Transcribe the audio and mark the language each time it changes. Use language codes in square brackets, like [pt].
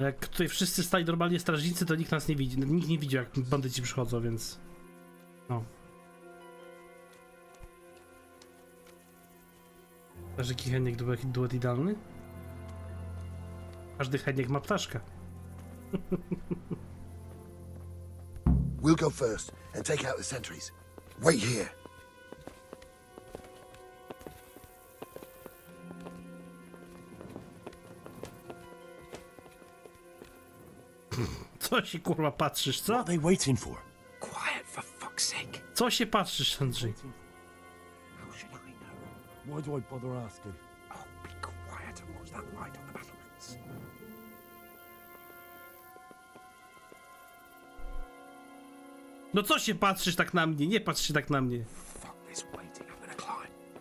[pl] Jak tutaj wszyscy stali normalnie strażnicy, to nikt nas nie widzi. Nikt nie widzi, jak bandyci przychodzą, więc... No. Każdy Heniek duet idealny? Każdy Heniek ma ptaszka. [en] We'll go first and take out the sentries. Wait here. [pl] Co się kurwa patrzysz, co? [en] What are they waiting for? Quiet, for fuck's sake. [pl] Co się patrzysz, Andrzej? [en] How should I know? Why do I bother asking? Oh, be quiet and watch that light on the battlements. [pl] No co się patrzysz tak na mnie? Nie patrz się tak na mnie. [en] Fuck this waiting, I'm gonna climb.